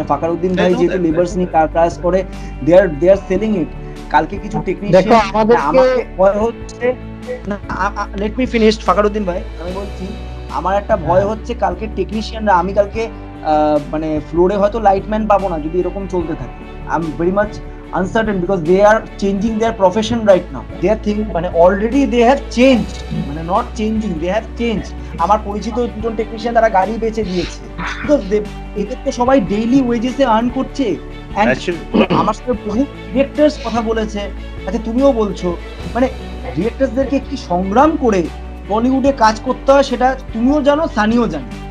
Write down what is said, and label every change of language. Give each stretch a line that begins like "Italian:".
Bangla: ফাকারুদ্দিন ভাই যেহেতু লেবার্স নিয়ে কাজ করে, দে আর সেলিং ইট। কালকে কিছু টেকনিশিয়ান আমাকে ভয় হচ্ছে, লেট মি ফিনিশ ফাকারুদ্দিন ভাই, আমি বলছি আমার একটা ভয় হচ্ছে কালকে টেকনিশিয়ানরা, আমি কালকে ফ্লোরে হয়তো লাইটম্যান পাবো না যদি এরকম চলতে থাকে।
English: I am very much uncertain because they are changing their profession right now. They are thinking already they have changed, not changing, they have changed.
Bangla: আমার পরিচিত দুজন টেকনিশিয়ান তারা গাড়ি বেচে দিয়েছে, because এদের তো সবাই ডেইলি ওয়েজেসে আর্ন করছে। আমার সাথে বহু ডিরেক্টরস কথা বলেছে, আচ্ছা তুমিও বলছো, ডিরেক্টরসদেরকে কি সংগ্রাম করে বলিউডে কাজ করতে হয় সেটা তুমিও জানো, সানিও জানো।